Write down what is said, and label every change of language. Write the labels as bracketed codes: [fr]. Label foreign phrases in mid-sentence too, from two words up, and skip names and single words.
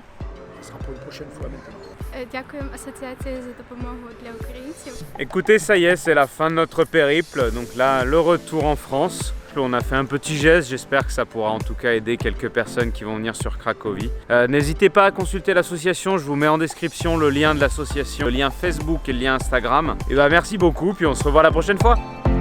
[fr] Ce sera pour une prochaine fois maintenant. [uk] Дякуємо асоціації за допомогу для українців. [fr] Écoutez, ça y est, c'est la fin de notre périple. Donc là, le retour en France. On a fait un petit geste, j'espère que ça pourra en tout cas aider quelques personnes qui vont venir sur Cracovie. N'hésitez pas à consulter l'association, je vous mets en description le lien de l'association, le lien Facebook et le lien Instagram. Et bah merci beaucoup, puis on se revoit la prochaine fois.